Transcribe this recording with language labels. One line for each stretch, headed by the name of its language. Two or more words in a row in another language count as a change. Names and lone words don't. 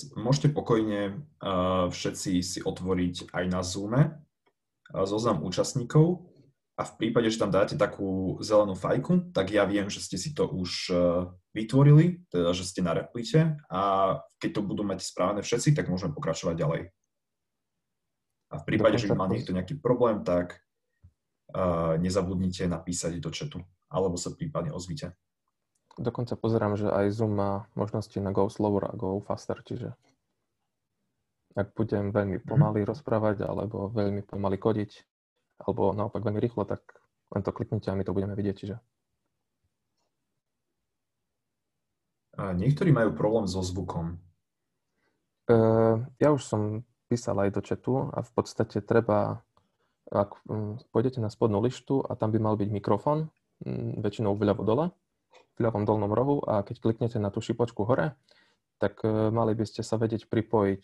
Slovak: Môžete pokojne všetci si otvoriť aj na Zoome zoznam účastníkov a v prípade, že tam dáte takú zelenú fajku, tak ja viem, že ste si to už vytvorili, teda že ste na Replite a keď to budú mať správne všetci, tak môžeme pokračovať ďalej. A v prípade, že má niekto nejaký problém, tak nezabudnite napísať do chatu, alebo sa prípadne ozvite. Dokonca pozerám, že aj Zoom má možnosti na
English: go slower
Slovak: a
English: go faster,
Slovak: čiže ak budem veľmi pomaly rozprávať, alebo veľmi pomaly kodiť, alebo naopak veľmi rýchlo, tak len to kliknite a my to budeme vidieť, čiže. Niektorí majú problém so zvukom. Ja už som písal aj do chatu a v podstate treba, ak pôjdete na spodnú lištu a tam by mal byť mikrofón, väčšinou vľavo dole, v ľavom dolnom rohu a keď kliknete na tú šipočku hore, tak mali by ste sa vedieť pripojiť.